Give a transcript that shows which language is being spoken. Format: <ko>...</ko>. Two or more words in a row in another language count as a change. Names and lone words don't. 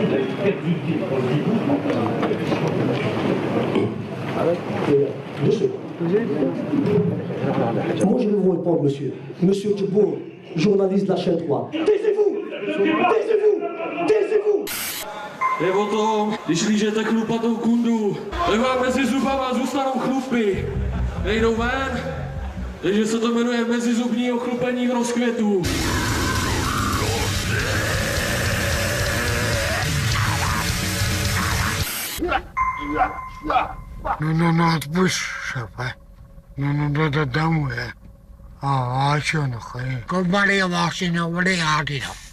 <es>A ver, yo sé.</es> <fr>Moi, je vais vous répondre, monsieur. Monsieur Djibour, journaliste de la chaîne 3. Taisez-vous! Taisez-vous! Taisez-vous!</fr> <cs>Evo to, když lížete chlupatou kundu, tak vám mezi zubama zůstanou chlupy. Nejdou ven, takže se to jmenuje mezizubní ochlupení rozkvětů.</cs> <es>No, pues, no, damos, yo no sé. Con María Bosino, María Águila.</es>